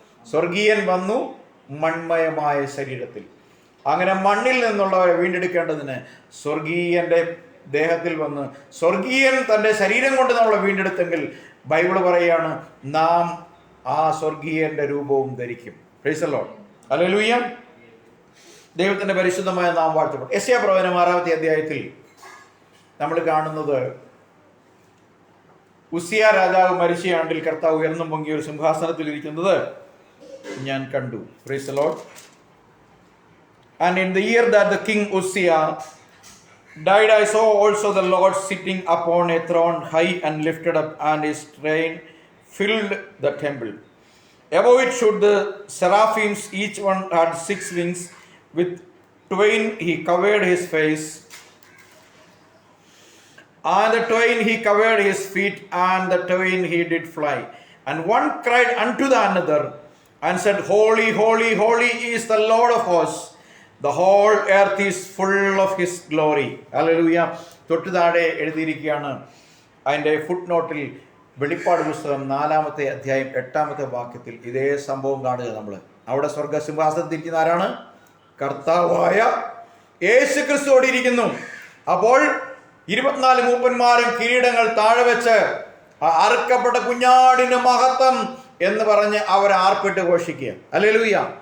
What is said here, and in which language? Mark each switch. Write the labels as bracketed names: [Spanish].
[Malayalam] സ്വർഗീയൻ വന്നു മൺമയമായ ശരീരത്തിൽ. അങ്ങനെ മണ്ണിൽ നിന്നുള്ളവരെ വീണ്ടെടുക്കേണ്ടതിന് സ്വർഗീയന്റെ ദേഹത്തിൽ വന്ന് സ്വർഗീയൻ തൻ്റെ ശരീരം കൊണ്ട് നമ്മളെ വീണ്ടെടുത്തെങ്കിൽ ബൈബിള് പറയുകയാണ്, നാം ആ സ്വർഗീയന്റെ രൂപവും ധരിക്കും. [English] Praise the lord. [Malayalam] ഹല്ലേലൂയ. ദൈവത്തിന്റെ പരിശുദ്ധമായ നാം വാഴ്ത്തപ്പെട്ടു. യെശയ്യാ പ്രവചനം 6-ാമത്തെ അധ്യായത്തിൽ നമ്മൾ കാണുന്നത്, ഉസിയ രാജാവ് മരിച്ച ആണ്ടിൽ കർത്താവ് ഉയർന്നു പൊങ്ങിയ ഒരു സിംഹാസനത്തിൽ ഇരിക്കുന്നത് ഞാൻ കണ്ടു. [English] Praise the lord. And in the year that the king Uzziah died, I saw also the Lord sitting upon a throne high and lifted up, and his train filled the temple. Above it stood the seraphims, each one had 6 wings. With twain he covered his face, and the twain he covered his feet, and the twain he did fly. And one cried unto the another, and said, Holy, holy, holy is the Lord of hosts. The whole earth is full of his glory. Hallelujah. [Malayalam] തൊട്ട് താഴെ എഴുതിയിരിക്കുകയാണ് അതിൻ്റെ ഫുട് നോട്ടിൽ, വെളിപ്പാട് പുസ്തകം 4-ാമത്തെ അധ്യായം 8-ാമത്തെ വാക്യത്തിൽ ഇതേ സംഭവം കാണുക നമ്മൾ. അവിടെ സ്വർഗസിംഹാസനത്തിൽ ഇരിക്കുന്ന ആരാണ്? കർത്താവായ യേശു ക്രിസ്തു ഇരിക്കുന്നു. അപ്പോൾ 24 മൂപ്പന്മാരും കിരീടങ്ങൾ താഴെ വെച്ച് അറുക്കപ്പെട്ട കുഞ്ഞാടിന് മഹത്വം എന്ന് പറഞ്ഞ് അവർ ആർപ്പിട്ട് ഘോഷിക്കുക. ഹല്ലേലൂയ.